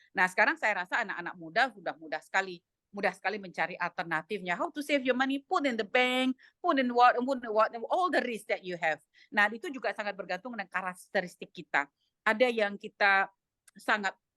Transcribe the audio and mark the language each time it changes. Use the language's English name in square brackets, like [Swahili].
[Indonesian] Nah, sekarang saya rasa anak-anak muda sudah mudah sekali mencari alternatifnya. [English] How to save your money, put in the bank, put in what, all the risk that you have. [Indonesian] Nah, itu juga sangat bergantung dengan karakteristik kita. Ada yang kita sangat